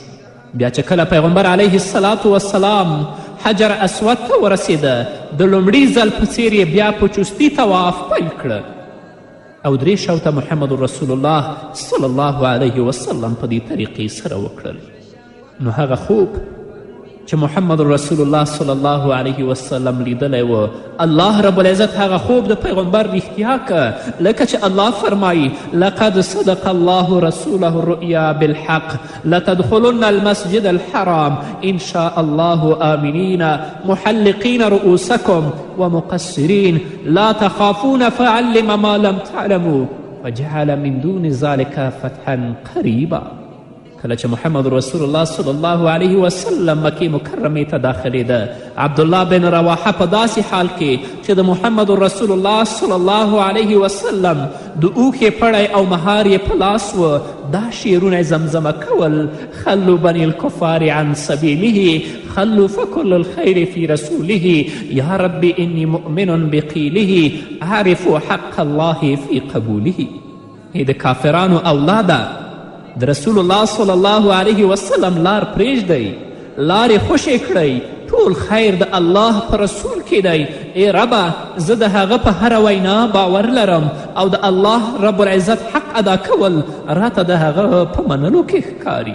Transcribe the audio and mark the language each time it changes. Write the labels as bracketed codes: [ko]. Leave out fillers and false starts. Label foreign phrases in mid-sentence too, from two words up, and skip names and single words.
[ps] بیا چې کله پیغمبر [ar] علیه الصلاة والسلام [ps] حجر اسود ته ورسېده، د لومړي ځل په څیر یې بیا په چستي طواف پیل کړه او 3 شوته محمد رسول الله [ar] صلی الله علیه وسلم [ps] په دې طریقې سره وکړل. نو هغه خوب چې محمد رسول الله [ar] صلی الله علیه وسلم [ps] لیدلی و، الله [ar] رب العزت [ps] هغه خوب د پیغمبر رښتیا که، لکه چې الله فرمایي [ar] لقد صدق الله رسوله الرؤیا بالحق لتدخلن المسجد الحرام ان شاء الله آمنین محلقین رؤوسکم ومقصرین لا تخافون فعلم ما لم تعلموا وجعل من دون ذلك فتحا قریبا. [ps] کله چې محمد رسول الله [ar] صلی الله علیه وسلم [ps] مکې مکرمې ته داخلېده، عبدالله بن رواحه په داسې حال کې چې د محمد رسول الله [ar] صلی الله علیه وسلم [ps] د اوښې پړی او مهار یې په لاس و، دا شعرونه زمزمه کول: [ar] خلو بني الکفار عن سبیله خلو فکل الخیر فی رسوله یا رب انی مؤمن بقیله اعرف حق الله فی قبوله. [ps] د کافرانو اولاده د رسول الله [ar] صلی الله علیه وسلم [ps] لار پرېږدئ، لارې خوشې کړئ، ټول خیر د الله په رسول کې دی. ای ربه، زه د هغه په هره وینا باور لرم او د الله [ar] رب العزت [ps] حق ادا کول راته د هغه په منلو کې ښکاري.